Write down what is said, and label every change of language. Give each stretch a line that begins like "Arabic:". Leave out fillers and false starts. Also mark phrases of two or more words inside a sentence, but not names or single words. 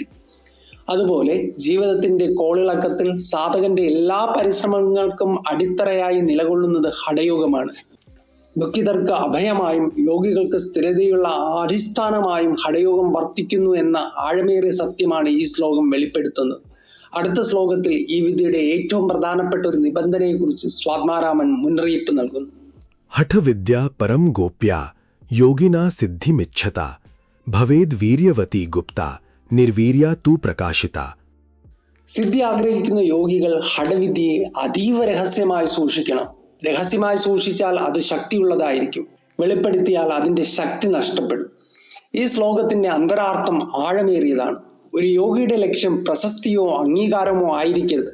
Malayalam: അതുപോലെ ജീവിതത്തിന്റെ കോളിളക്കത്തിൽ സാധകന്റെ എല്ലാ പരിശ്രമങ്ങൾക്കും അടിത്തറയായി നിലകൊള്ളുന്നത് ഹഠയോഗമാണ്. ദുഃഖിതർക്ക് അഭയമായും യോഗികൾക്ക് സ്ഥിരതയുള്ള അടിസ്ഥാനമായും ഹഠയോഗം വർത്തിക്കുന്നു എന്ന ആഴമേറിയ സത്യമാണ് ഈ ശ്ലോകം വെളിപ്പെടുത്തുന്നത്. അടുത്ത ശ്ലോകത്തിൽ ഈ വിദ്യയുടെ ഏറ്റവും പ്രധാനപ്പെട്ട ഒരു നിബന്ധനയെക്കുറിച്ച് സ്വാത്മാരാമൻ മുന്നറിയിപ്പ് നൽകുന്നു.
Sanskrit: हठविद्या परम गोप्या योगिना सिद्धिमिच्छता भवेद वीर्यवती गुप्ता निर्वीर्या तू प्रकाशिता.
Malayalam: സിദ്ധി ആഗ്രഹിക്കുന്ന യോഗികൾ ഹഠവിദ്യയെ അതീവ രഹസ്യമായി സൂക്ഷിക്കണം. രഹസ്യമായി സൂക്ഷിച്ചാൽ അത് ശക്തിയുള്ളതായിരിക്കും, വെളിപ്പെടുത്തിയാൽ അതിൻ്റെ ശക്തി നഷ്ടപ്പെടും. ഈ ശ്ലോകത്തിന്റെ അന്തരാർത്ഥം ആഴമേറിയതാണ്. ഒരു യോഗിയുടെ ലക്ഷ്യം പ്രശസ്തിയോ അംഗീകാരമോ ആയിരിക്കരുത്.